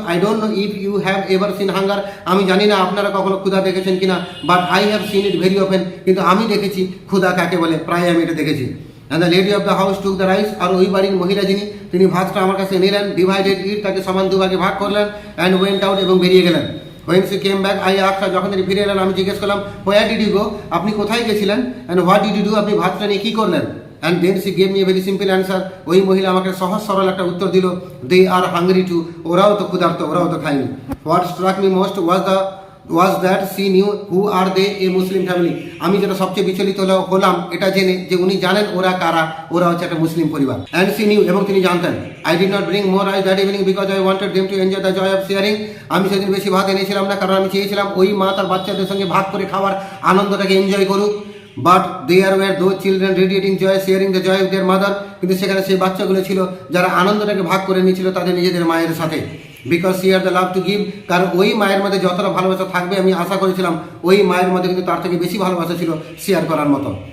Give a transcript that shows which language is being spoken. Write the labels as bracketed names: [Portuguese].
[English] I don't know if you have ever seen hunger. [Bangla] আমি জানি না আপনারা কখনো ক্ষুধা দেখেছেন কিনা, [English] But I have seen it very often. [Bangla] কিন্তু আমি দেখেছি ক্ষুধা কাকে বলে, প্রায় আমি এটা দেখেছি। [English] And the lady of the house took the rice. [Bangla] আর ওই বাড়ির মহিলা যিনি, তিনি ভাতটা আমার কাছে নিলেন, [English] divided it, [Bangla] তাকে সমান দুভাগে ভাগ করলেন, [English] and went out, [Bangla] এবং বেরিয়ে গেলেন। [English] When she came back, I asked her, [Bangla] যখন তিনি ফিরে এলেন আমি জিজ্ঞেস করলাম, [English] where did you go? [Bangla] আপনি কোথায় গেছিলেন? [English] and what did you do? [Bangla] আপনি ভাতটা নিয়ে কী করলেন? [English] and then she gave me a very simple answer. [Bangla] ওই মহিলা আমাকে সহজ সরল একটা উত্তর দিল, [English] they are hungry too. [Bangla] ওরাও তো ক্ষুধার্ত, ওরাও তো খায়নি। [English] what struck me most was that she knew who are they, a Muslim family. [Bangla] আমি যেটা সবচেয়ে বিচলিত হলাম এটা জেনে যে উনি জানেন ওরা কারা, ওরা হচ্ছে একটা মুসলিম পরিবার। [English] and she knew, [Bangla] এবং তিনি জানতেন। [English] I did not bring more rice that evening because I wanted them to enjoy the joy of sharing. [Bangla] আমি সেদিন বেশি ভাত এনেছিলাম না, কারণ আমি চেয়েছিলাম ওই মা তার বাচ্চাদের সঙ্গে ভাগ করে খাওয়ার আনন্দটাকে এনজয় করুক। [English] But there were those children radiating joy sharing the joy of their mother. [Bangla] কিন্তু সেখানে সেই বাচ্চাগুলো ছিল যারা আনন্দটাকে ভাগ করে নিয়েছিল তাদের নিজেদের মায়ের সাথে। [English] Because she had the love to give. [Bangla] কারণ ওই মায়ের মধ্যে যতটা ভালোবাসা থাকবে আমি আশা করেছিলাম, ওই মায়ের মধ্যে কিন্তু তার থেকে বেশি ভালোবাসা ছিল শেয়ার করার মতো।